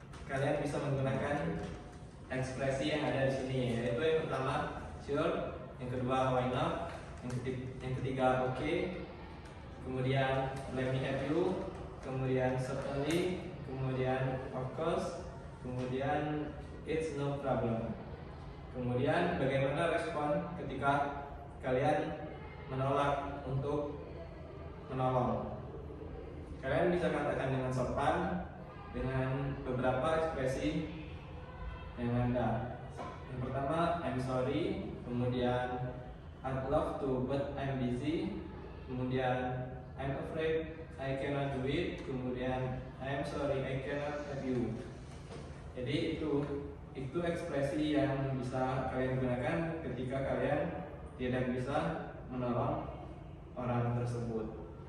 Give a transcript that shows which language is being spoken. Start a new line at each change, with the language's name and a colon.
Indonesian: kalian bisa menggunakan ekspresi yang ada di sini, yaitu yang pertama sure, yang kedua
English: why not,
Indonesian: yang ketiga okay, kemudian
English: let me help you,
Indonesian: kemudian certainly, kemudian
English: of course,
Indonesian: kemudian
English: it's no problem.
Indonesian: Kemudian bagaimana respon ketika kalian menolak untuk menolong? Kalian bisa katakan dengan sopan dengan beberapa ekspresi yang ada. Yang pertama
English: I'm sorry,
Indonesian: kemudian
English: I'd love to but I'm busy, kemudian I'm afraid I cannot do it, kemudian I'm sorry I cannot help you.
Indonesian: Jadi itu ekspresi yang bisa kalian gunakan ketika kalian tidak bisa menolong orang tersebut.